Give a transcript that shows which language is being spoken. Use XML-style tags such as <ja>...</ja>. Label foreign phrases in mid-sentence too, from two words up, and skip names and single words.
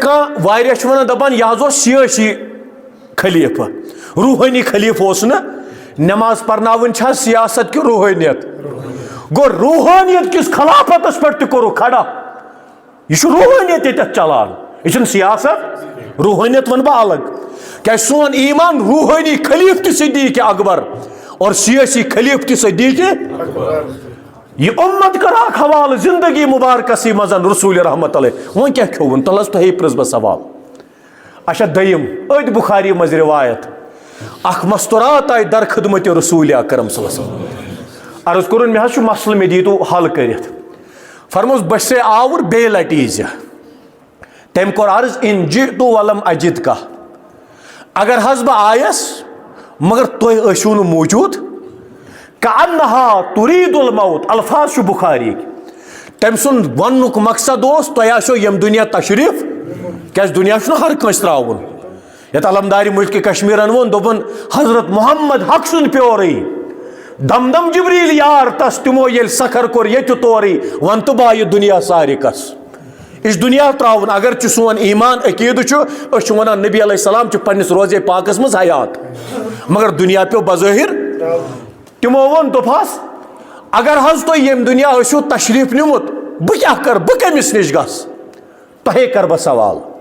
<ks>کانٛہہ واریاہ چھِ ونان دپان یہِ حظ اوس سِیٲسی خلیفہٕ روحٲنی خلیفہٕ اوس نہٕ نٮ۪ماز پرناوٕنۍ چھا سیاست کہِ روحٲنیت گوٚو روحٲنیت کِس خلافتس پٮ۪ٹھ تہِ کوٚرُکھ کھڑا یہِ چھُ روحٲنیت ییٚتٮ۪تھ چلان یہِ چھُنہٕ سیاست روحٲنیت ونہٕ بہٕ الگ کیازِ سون ایمان روحٲنی خلیفہٕ تہِ صدیٖق اکبر اور سیٲسی خلیفہٕ تہِ صدیٖق یہ امت کراک حوالہ زندگی مبارکسی منٛز رسول رحمت علیہ وۄنۍ کیٛاہ کھیوٚوُن تَلہٕ حظ تۄہے پرٛژھ بہٕ سوال اچھا دٔیِم أتھۍ بُخاری منٛز روایت اکھ مستورات آیہِ در خدمتِ رسول اکرم</ks> <ar>صلی اللہ علیہ وسلم</ar> <ks>عرض کوٚرُن مےٚ حظ چھُ مسلہٕ مےٚ دِیٖتو حل کٔرِتھ فرموس بہٕ چھُسے آوُر بیٚیہِ لٹہِ ییٖزِ تٔمۍ کوٚر عرض</ks> <ar>ان جئتُ ولم اجد</ar> <ks>کا اگر حظ بہٕ آیس مگر تُہۍ ٲسِو نہٕ موٗجوٗد</ks> <ar>کأنہا تُریٖد الموت</ar> <ks>الفاظ چھُ بُخاریِکۍ تٔمۍ سُنٛد وننُک مقصد اوس تۄہہِ آسیو ییٚمہِ دُنیا تشریٖف کیازِ دُنیا چھُنہٕ ہر کٲنٛسہِ ترٛاوُن یتھ علمدارِ مُلکہِ کشمیٖرن ووٚن دوٚپُن حضرت محمد حق سُنٛد پیورٕے دم دم جبریٖل یار تس تِمو ییٚلہِ سکھر کوٚر ییٚتہِ تورٕے وۄنۍ تہٕ با یہِ دُنیا سارِکس یہِ چھُ دُنیا ترٛاوُن اگر چھُ سون ایمان عقیٖدٕ چھُ أسۍ چھِ ونان نبی</ks> <ar>علیہ السلام</ar> <ks>چھُ پننِس روزے پاکس منٛز حیات مگر دُنیا پیوٚو بظٲہِر تِمو ووٚن دوٚپہس اگر حظ تُہۍ ییٚمہِ دُنیا ٲسِو تشریٖف نِمُت بہٕ کیٛاہ کرٕ بہٕ کٔمِس نِش گژھٕ تۄہے کرٕ بہٕ سوال</ks>